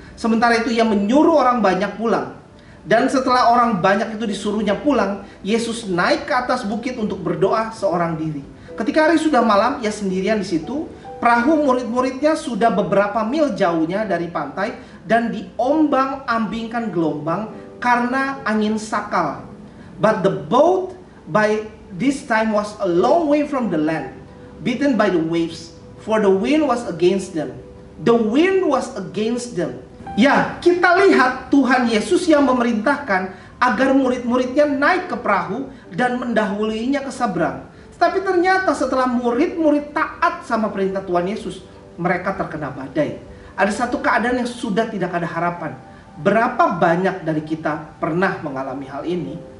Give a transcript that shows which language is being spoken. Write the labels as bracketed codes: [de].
[id] Sementara itu ia menyuruh orang banyak pulang. Dan setelah orang banyak itu disuruhnya pulang, Yesus naik ke atas bukit untuk berdoa seorang diri. Ketika hari sudah malam, ia sendirian di situ. Perahu murid-muridnya sudah beberapa mil jauhnya dari pantai dan diombang-ambingkan gelombang karena angin sakal. [en] But the boat by this time was a long way from the land, beaten by the waves, for the wind was against them. The wind was against them. [id] Ya, kita lihat Tuhan Yesus yang memerintahkan agar murid-muridnya naik ke perahu dan mendahuluinya ke seberang. Tapi ternyata setelah murid-murid taat sama perintah Tuhan Yesus, mereka terkena badai. Ada satu keadaan yang sudah tidak ada harapan. Berapa banyak dari kita pernah mengalami hal ini?